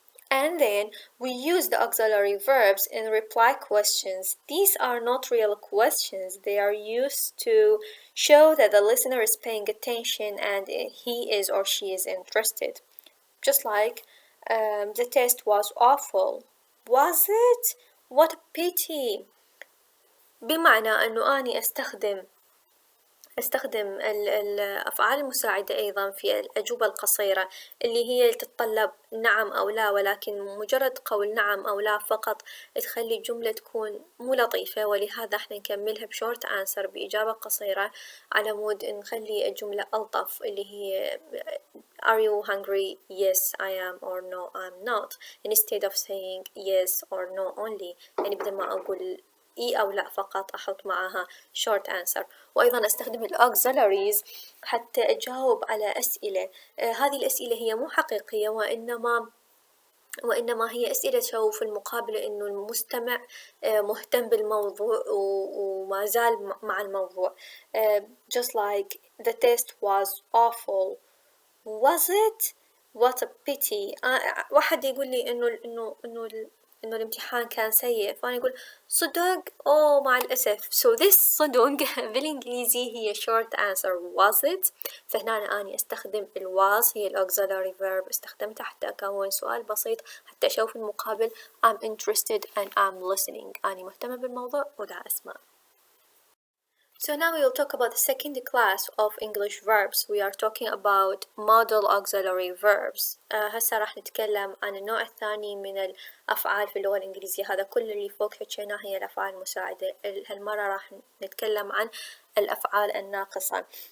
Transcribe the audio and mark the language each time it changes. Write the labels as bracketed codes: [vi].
[en] And then we use the auxiliary verbs in reply questions. These are not real questions. They are used to show that the listener is paying attention and he is or she is interested. Just like the test was awful. Was it? What a pity. [ar] بمعنى أنه أني أستخدم الأفعال المساعدة أيضا في الأجوبة القصيرة اللي هي تتطلب نعم أو لا، ولكن مجرد قول نعم أو لا فقط تخلي الجملة تكون مو لطيفة، ولهذا احنا نكملها بشورت آنسر بإجابة قصيرة على مود نخلي الجملة ألطف، اللي هي [en] are you hungry? Yes I am, or no I'm not, instead of saying yes or no only. [ar] يعني بدل ما أقول إي أو لا فقط أحط معها short answer. وأيضا أستخدم ال auxiliaries حتى أجاوب على أسئلة. هذه الأسئلة هي مو حقيقية، وإنما هي أسئلة تشوف المقابل إنه المستمع مهتم بالموضوع وما زال مع الموضوع. Just like the test was awful. Was it? What a pity. واحد يقول لي إنه الامتحان كان سيء، فأنا أقول صدق؟ أوه مع الأسف. [en] So this [ar] صدق بالإنجليزي هي [en] short answer was it. [ar] فهنا أنا أستخدم ال was، هي ال auxiliary verb، استخدمتها حتى أكون سؤال بسيط حتى أشوف المقابل [en] I'm interested and I'm listening. [ar] أنا مهتمة بالموضوع ودا أسمع. [en] So now we will talk about the second class of English verbs. We are talking about modal auxiliary verbs. [ar] هسه راح نتكلم عن النوع الثاني من الأفعال في اللغة الإنجليزية. هذا كل اللي فوق حكيناه هي الأفعال المساعدة. هالمرة راح نتكلم عن الأفعال الناقصة.